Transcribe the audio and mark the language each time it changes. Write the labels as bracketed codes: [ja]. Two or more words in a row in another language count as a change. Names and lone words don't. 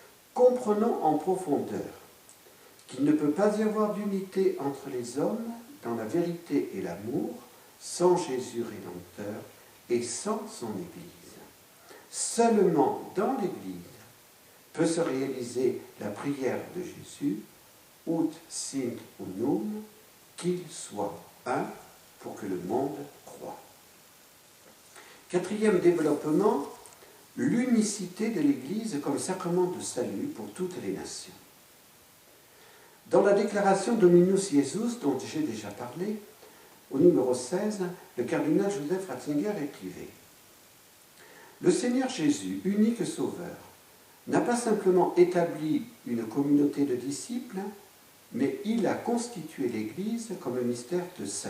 [fr] comprenons en profondeur qu'il ne peut pas y avoir d'unité entre les hommes dans la vérité et l'amour sans Jésus Rédempteur et sans son Église. Seulement dans l'Église peut se réaliser la prière de Jésus, [la] ut sint unum, [fr] qu'il soit un pour que le monde croie. Quatrième développement, l'unicité de l'Église comme sacrement de salut pour toutes les nations. Dans la déclaration Dominus Iesus, dont j'ai déjà parlé, au numéro 16, le cardinal Joseph Ratzinger écrivait « Le Seigneur Jésus, unique Sauveur, n'a pas simplement établi une communauté de disciples, mais il a constitué l'Église comme un mystère de salut.